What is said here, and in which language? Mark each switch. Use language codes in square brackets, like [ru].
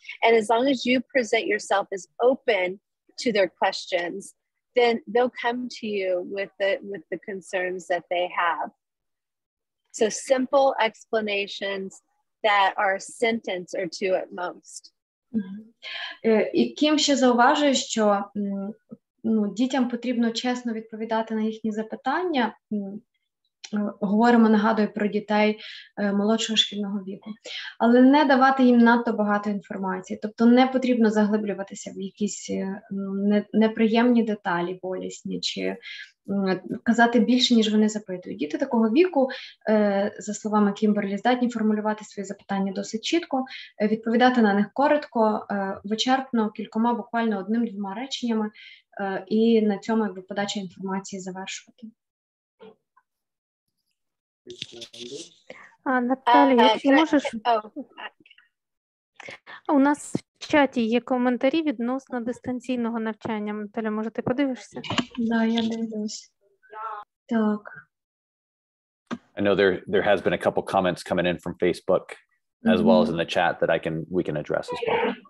[en] And as long as you present yourself as open to their questions, then they'll come to you with the concerns that they have. So simple explanations that are a sentence or two at most. [uk] І Кім ще зауважує, що дітям потрібно чесно відповідати на їхні запитання. Говоримо, нагадую, про дітей молодшого шкільного віку. Але не давати їм надто багато інформації. Тобто не потрібно заглиблюватися в якісь неприємні деталі, болісні, чи казати більше, ніж вони запитують. Діти такого віку, за словами Кімберлі, здатні формулювати свої запитання досить чітко, відповідати на них коротко, вичерпно, кількома, буквально одним-двома реченнями, і на цьому подача інформації завершувати. Наталя, якщо можеш... У нас в чаті є коментарі відносно дистанційного навчання. Наталя, може, ти подивишся? Да, я дивлюсь. Так. [en] I know there has been a couple comments coming in from Facebook as well as in the chat that we can address as well.